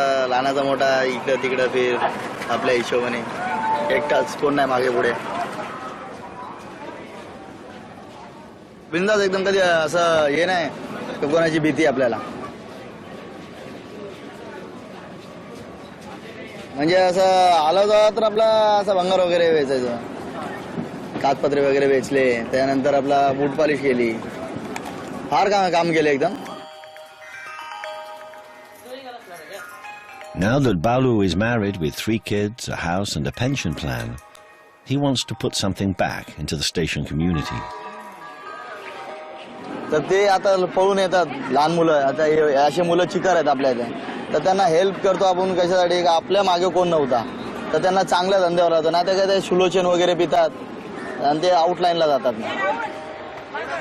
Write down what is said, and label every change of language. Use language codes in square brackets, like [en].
[mr] लहानाचा मोठा इकडं तिकडं फिर आपल्या हिशोबाने एकटाच कोण नाही मागे पुढे बिंदास एकदम कधी असं हे नाही कोणाची भीती आपल्याला म्हणजे असं आलं तर आपला असं भंगार वगैरे वेचायचं कागदपत्रे वगैरे वेचले त्यानंतर आपला बूट पॉलिश केली फार काम केलं एकदम. [en] Now that Balu is married with 3 kids, a house and a pension plan, he wants to put something back into the station community. [mr] तर ते आता पळून येतात लहान मुलं आता अशी मुलं चिकार आहेत आपल्या इथे तर त्यांना हेल्प करतो आपण कशासाठी आपल्या मागे कोण नव्हता तर त्यांना चांगल्या धंद्यावर राहतो ना ते काय ते सुलोचन वगैरे पितात आणि ते आउटलाईनला जातात ना.